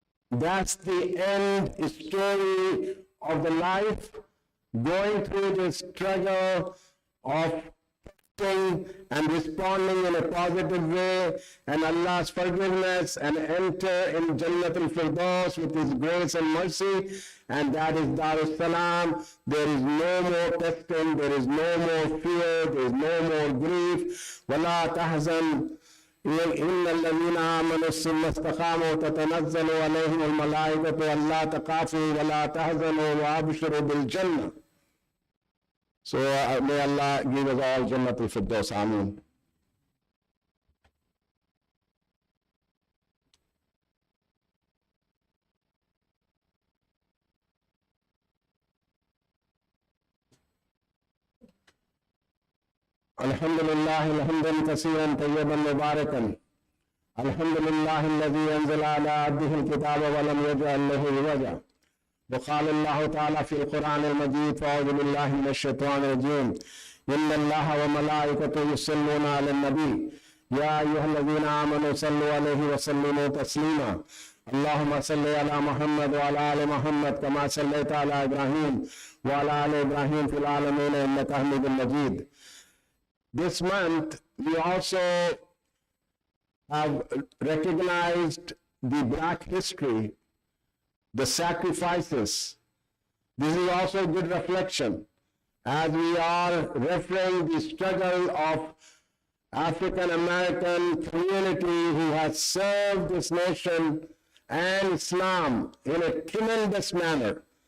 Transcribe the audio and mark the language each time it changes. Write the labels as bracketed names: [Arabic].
[English] That's the end story of the life, going through this struggle of acting and responding in a positive way, and Allah's forgiveness, and enter in Jannat al-Firdaus with His grace and mercy, and that is Darus Salam. There is no more testing, there is no more fear, there is no more grief. [Arabic] Wala tahzan إن الذين آمنوا ثم استقاموا تتنزل عليهم الملائكة ألا تخافوا ولا تحزنوا وأبشروا بالجنة. [English] So may Allah give us all Jannatul Firdaus. Ameen. [Arabic] الحمد لله حمدا كثيرا طيبا مباركا. الحمد لله الذي انزل على عبده الكتاب ولم يجعل له عوجا. وقال الله تعالى في القرآن المجيد فأعوذ بالله من الشيطان الرجيم إن الله وملائكته يصلون على النبي يا أيها الذين آمنوا صلوا عليه وسلموا تسليما. اللهم صل على محمد وعلى آل محمد كما صليت على إبراهيم وعلى آل إبراهيم في العالمين إنك حميد مجيد. [English] This month, we also have recognized the Black history, the sacrifices. This is also a good reflection as we are referring the struggle of African American community who has served this nation and Islam in a tremendous manner.